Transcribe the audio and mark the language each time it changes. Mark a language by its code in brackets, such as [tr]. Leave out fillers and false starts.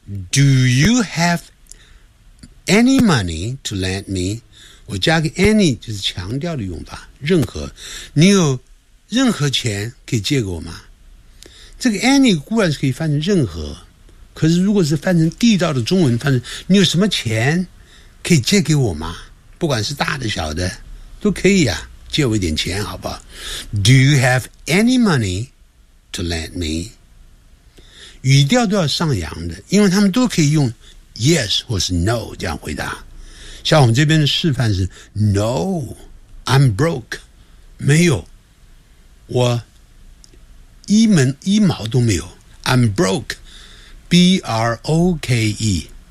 [en] Do you have any money to lend me？ [zh] 我加个 any 就是强调的用法，任何，你有任何钱可以借给我吗？这个 any 固然是可以翻成任何，可是如果是翻成地道的中文，翻成你有什么钱可以借给我吗？不管是大的小的都可以啊，借我一点钱好不好？ [en] Do you have any money to lend me？ [zh] 语调都要上扬的，因为他们都可以用 yes 或是 no 这样回答。像我们这边的示范是 [en] No, I'm broke， [zh] 没有，我一毛都没有。 [en] I'm broke, B-R-O-K-E。